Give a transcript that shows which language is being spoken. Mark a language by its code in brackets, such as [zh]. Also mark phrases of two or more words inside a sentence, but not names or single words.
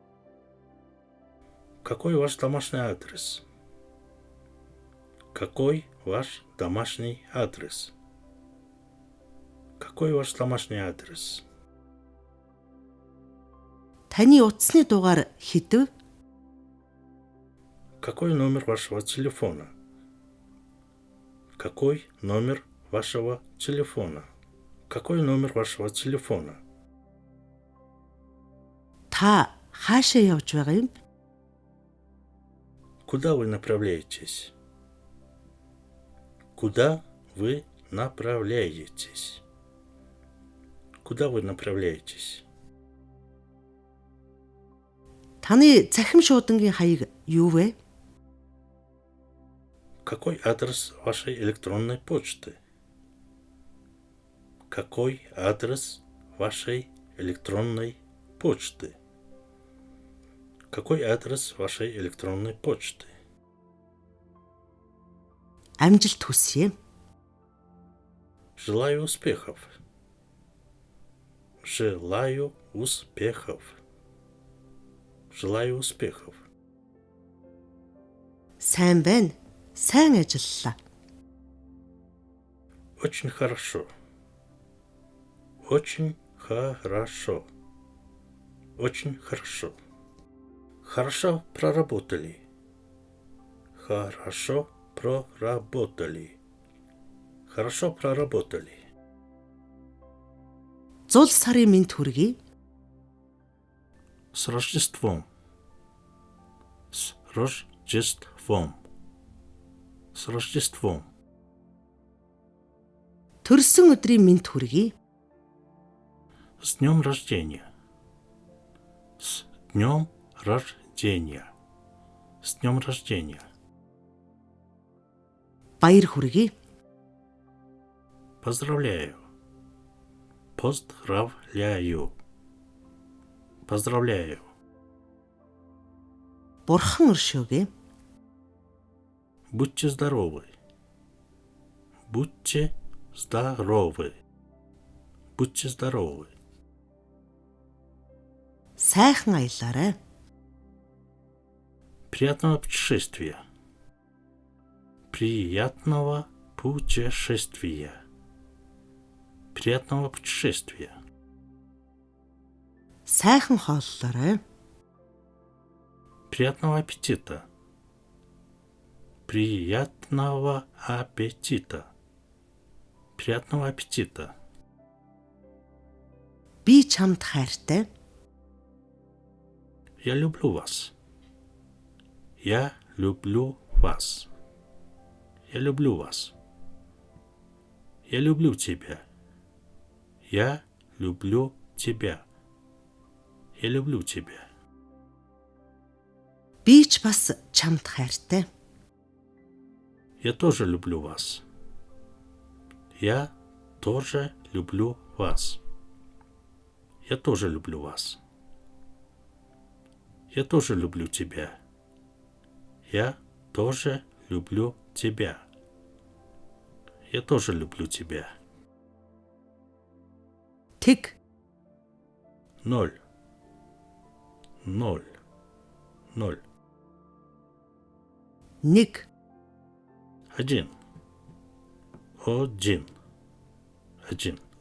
[ru] Какой ваш домашний адрес? Какой ваш домашний адрес? Какой ваш домашний адрес? [mn] Таны утасны дугаар хэдв? [ru] Какой номер вашего телефона? Какой номер вашего телефона? Какой номер вашего телефона? [mn] Та хаашаа явж байгаа юм? [ru] Куда вы направляетесь? Куда вы направляетесь? Куда вы направляетесь? [mn] Таны захим шуудангийн хаяг юу вэ? [ru] Какой адрес вашей электронной почты? Какой адрес вашей электронной почты? Какой адрес вашей электронной почты? [mn] Амжилт хүсье. [ru] Желаю успехов. Желаю успехов. Желаю успехов. [mn] Сайн байна. Сайн ажиллалаа. [ru] Очень хорошо. Очень хорошо. Очень хорошо. Хорошо проработали. Хорошо проработали. Хорошо проработали. [mn] Зул сарын мэнд хүргэе. [ru] С Рождеством. С Рождеством. С Рождеством. [mn] Төрсөн өдрийн мэнд хүргэе. [ru] С днем рождения. С днем рождения. С днем рождения. [mn] Баяр хүргэе. [ru] Поздравляю. Поздравляю. Поздравляю. [mn] Бурхан өршөөгэй. [ru] Будьте здоровы. Будьте здоровы. Будьте здоровы. [mn] Сайхан аялаарай. [ru] Приятного путешествия. Приятного путешествия. Приятного путешествия. [mn] Сайхан хооллоорой. [ru] Приятного аппетита. Приятного аппетита. Приятного аппетита. [mn] Би чамд хайртай. [ru] Я люблю вас. Я люблю вас. Я люблю вас. Я люблю тебя. Я люблю тебя. Я люблю тебя. [mn] Би ч бас чамд хайртай. [ru] Я тоже люблю вас. Я тоже люблю вас. Я тоже люблю вас. Я тоже люблю тебя. Я тоже люблю тебя. Я тоже люблю тебя. [mn] Тэг. [ru] 0. 0. 0. [mn] Нэг. [ru] 1. 1. 1.